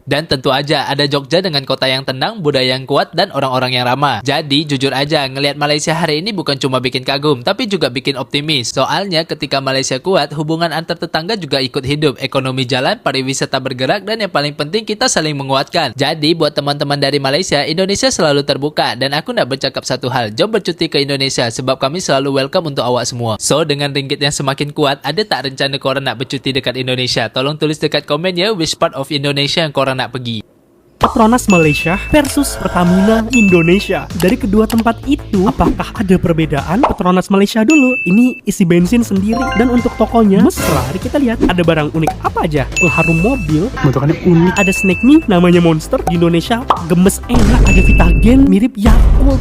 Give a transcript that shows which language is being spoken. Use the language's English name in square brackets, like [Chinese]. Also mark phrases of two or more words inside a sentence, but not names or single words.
[Indonesian] Dan tentu aja ada Jogja dengan kota yang tenang, budaya yang kuat dan orang-orang yang ramah. Jadi jujur aja, ngelihat Malaysia hari ini bukan cuma bikin kagum, tapi juga bikin optimis. Soalnya ketika Malaysia kuat, hubungan antar tetangga juga ikut hidup, ekonomi jalan, pariwisata bergerak, dan yang paling penting kita saling menguatkan. Jadi buat teman-teman dari Malaysia, [Malay] Indonesia selalu terbuka dan aku nak bercakap satu hal, jom bercuti ke Indonesia sebab kami selalu welcome untuk awak semua. So dengan ringgit yang semakin kuat, ada tak rencana korang nak bercuti dekat Indonesia? Tolong tulis dekat komen ya [English] which part of Indonesia [Malay] yang korang nak pergi. [Indonesian] Petronas Malaysia versus Pertamina Indonesia. Dari kedua tempat itu, apakah ada perbedaan? Petronas Malaysia dulu, ini isi bensin sendiri. Dan untuk tokonya, mesra. Kita lihat ada barang unik apa aja. Pengharum mobil, bentukannya unik. Ada snack mie, namanya Monster. Di Indonesia, gemes enak. Ada Vitagen, mirip Yakult.